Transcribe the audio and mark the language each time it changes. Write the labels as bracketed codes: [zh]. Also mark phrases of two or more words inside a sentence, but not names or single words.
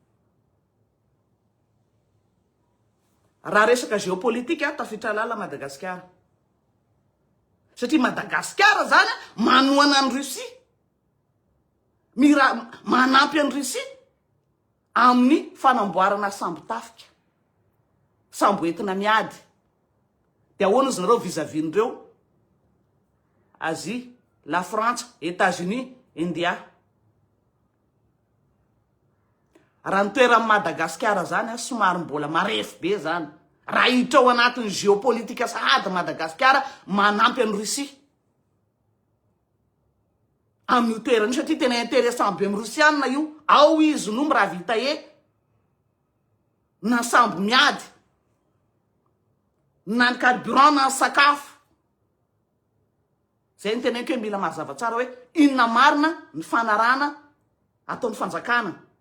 [mg] raha resaka géopolitique tafitra lala Madagasikara satria Madagasikara zany manoana ny Russie manampy any Russie amin'ny fanamboarana sambo tafika sambo entina miady de ahoana izy nareo vis-à-vis ndreo Asie la France États-Unis India raha nitoeran'ny Madagasikara zany somary mbola marefo be zany raha hiditra ao anatin'ny géopolitika sahady Madagasikara manampy any Russie amin'ny toerany satria tena intéressant be amin'ny Russiana io ao izy no miraha vitae na sambo miady na ny carburant na ny sakafo zay ny teneniko hoe mila mazava tsara hoe inona marina ny fanarana ataon'ny fanjakana